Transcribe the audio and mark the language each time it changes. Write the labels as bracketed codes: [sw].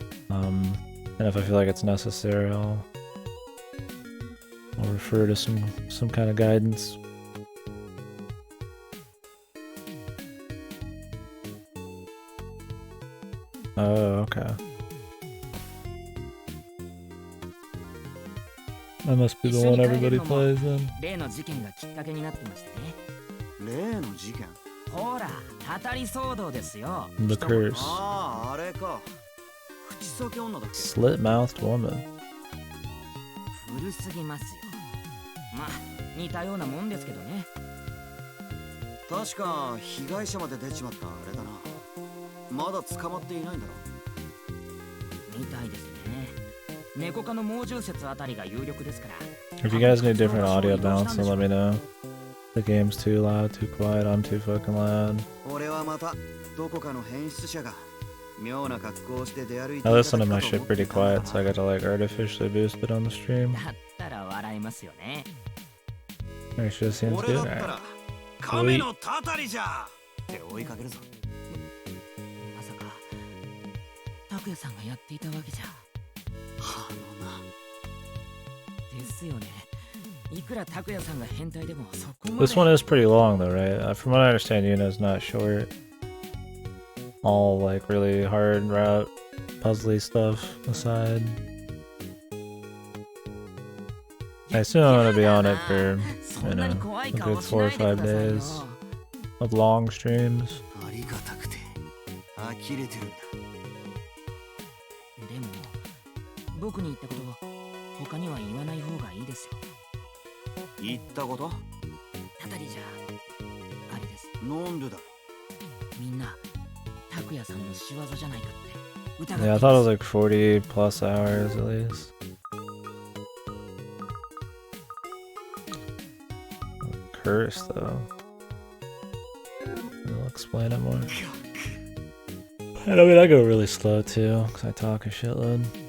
[en] And if I feel like it's necessary, I'll refer to some kind of guidance. Oh, okay. That must be the one everybody plays then. [ja] 例の事件がきっかけになってましてね。例の事件？ほら、たたり騒動ですよ。 [en] The curse. [ja] ああ、あれか。口裂け女だっけ？ [en] Slit-mouthed woman. [ja] 古すぎますよ。まあ、似たようなもんですけどね。確か被害者まで出ちまったあれだな。まだ捕まっていないんだろ。みたいですね。猫科の猛獣説あたりが有力ですから。 [en] If you guys need different audio balance, then let me know. The game's too loud, too quiet, I'm too fucking loud. [ja] 俺はまたどこかの変質者が妙な格好をして出歩いて [en] I listen to my shit pretty quiet, so I gotta like artificially boost it on the stream. [ja] だったら笑いますよね。 [en] Actually, seems good. [ja] 俺だったら亀のたたりじゃって追いかけるぞ。まさか拓也さんがやっていたわけじゃ。あのな。ですよね。いくら拓也さんが変態でもそこまで。 [en] This one is pretty long though, right? From what I understand, Yuna's not short. All like really hard route, puzzly stuff aside. I assume I'm gonna be on it for, you know, a good 4 or 5 days of long streams. [ja] ありがたくて呆れてるんだ。でも僕に言ったこと他には言わない方がいいですよ。言ったこと？たたりじゃあれです。なんでだ。みんな拓也さんの仕業じゃないかって疑って。 [en] Yeah, I thought it was like 40 plus hours at least. Curse though. I'll explain it more. And I mean, I go really slow too, because I talk a shitload.